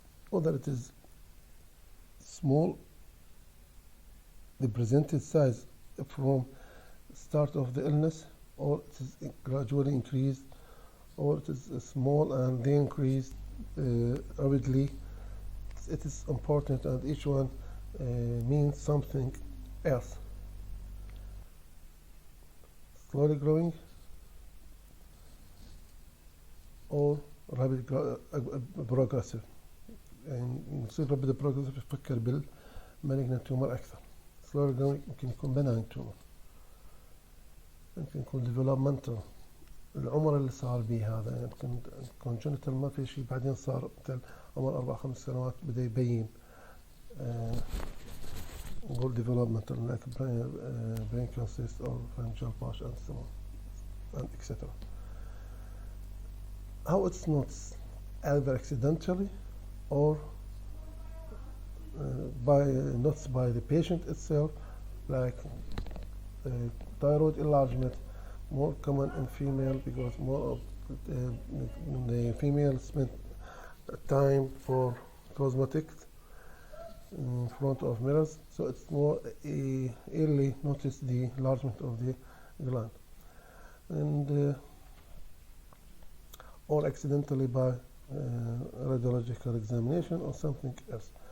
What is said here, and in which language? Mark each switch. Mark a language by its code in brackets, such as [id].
[en] Whether it is small, the presented size from start of the illness, or it is gradually increased, or it is small and then increased rapidly. It is important, and each one means something else. Slowly growing or rapid progressive. [ar] يعني نصير [en] rapid progressive [ar] يفكر بالmalignant tumor أكثر. [en] Slowly growing [ar] يمكن يكون [en] benign tumor. [ar] يمكن يكون developmental. العمر اللي صار به هذا يمكن congenital ما في شيء، بعدين صار مثل عمر 4-5 سنوات بدأ يبين نقول [en] developmental like brain cyst or pharyngeal pouch and so on and etc. How it's not either accidentally or not by the patient itself, like thyroid enlargement, more common in female because more of the female spend time for cosmetics in front of mirrors, so it's more early notice the enlargement of the gland, and or accidentally by radiological examination or something else.